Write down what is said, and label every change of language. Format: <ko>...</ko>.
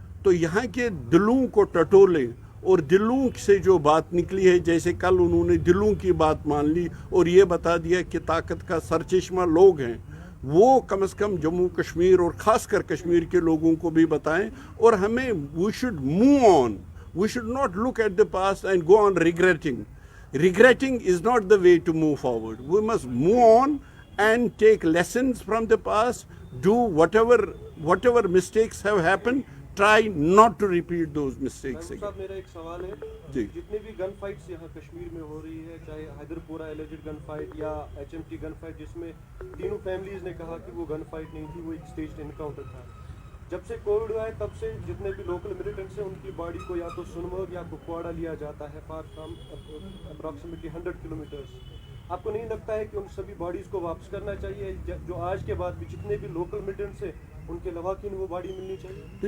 <ur>تو یہاں کے دلوں کو ٹٹولیں، اور دلوں سے جو بات نکلی ہے، جیسے کل انہوں نے دلوں کی بات مان لی اور یہ بتا دیا کہ طاقت کا سرچشمہ لوگ ہیں، وہ کم از کم جموں کشمیر اور خاص کر کشمیر کے لوگوں کو بھی بتائیں، اور ہمیں</ur> <en>We should move on, We should not look at the past and go on regretting. Regretting is not the way to move forward. We must move on and take lessons from the past, do whatever mistakes have happened, try not to repeat those mistakes again.</en> <ur>صاحب میرا ایک سوال ہے جی. جتنے بھی گن fights یہاں کشمیر میں ہو رہی ہے چاہے حیدر پورہ ایلیجڈ گن فائٹ یا HMT گن فائٹ جس میں تینوں فیملیز نے کہا کہ وہ گن فائٹ نہیں تھی وہ ایک اسٹیجڈ انکاؤنٹر تھا جب سے کووڈ ہوا ہے تب سے جتنے بھی لوکل ملیٹنٹس ہیں ان کی باڈی کو یا تو سنمرگ یا کپواڑہ لیا جاتا ہے فار فرام اپروکسیمیٹلی 100 کلومیٹرز آپ کو نہیں لگتا ہے کہ ان سبھی باڈیز کو واپس کرنا چاہیے جو آج کے بعد بھی جتنے بھی لوکل ملیٹنٹس ہیں ان کے لواحقین وہ باڈی ملنی چاہیے؟</ur>